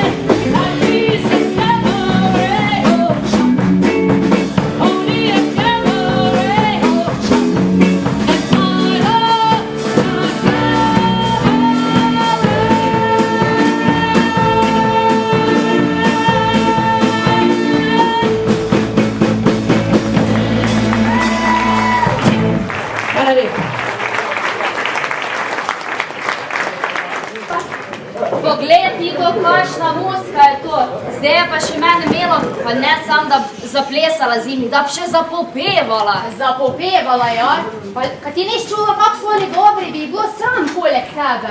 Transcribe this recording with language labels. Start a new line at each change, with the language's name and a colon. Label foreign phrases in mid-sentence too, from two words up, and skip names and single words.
English: Life is a cabaret, oh John, only a cabaret, oh John, and I love the cabaret.
Slovenian: Poglej ti to, kakšna muska je to. Zdaj je pa še mene imelo, pa ne sam, da zaplesala zimi, da bi še zapopevala. Zapopevala, ja? Pa ti niš čula, kak so oni dobri, bi jih bilo sram poleg tebe.